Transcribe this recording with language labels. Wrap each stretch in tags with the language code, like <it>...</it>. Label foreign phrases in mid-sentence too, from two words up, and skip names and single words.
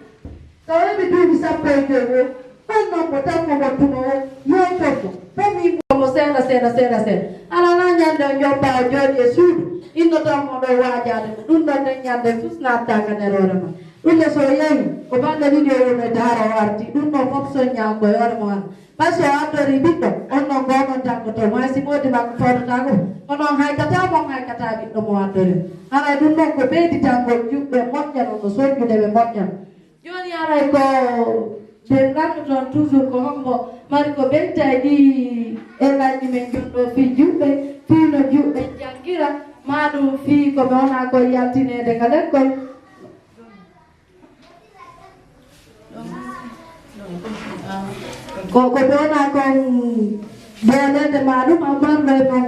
<ff>so weɓe duuɓi sappo e joyi o ɓannon ko tan mo wattuno o yeytorgo fami mo seeɗa ala na ñande o jomba o jooɗi e suudu innotomo ɗo wajade mo ɗum ɗon nden ñande fusnattaka nderore ma ɗum ne so yeehi ko bande ɗiɗi o wonede hara o arti ɗum ɗon fof soññako e hoore mo han</ff> <fr>par ce que</fr> <ff>o addori ɓiɗɗo on ɗon gonon tankoto ma si modi makko fodotako onon haykata mon haykata ɓiɗɗo mo addori haray ɗum ɗon ko ɓeyditangol juɓɓe moƴƴano no soñƴude ɓe moƴƴano joni haray ko ɓe ganduton toujours ko hombo mari ko ɓettay ɗi elaji men jonɗo fi juɓɓe fino juɓɓe janggira maɗum fi koɓe wona koye yaltinede ka l'école ko ɓe wona kon belede maɗum amarɗo noon</ff>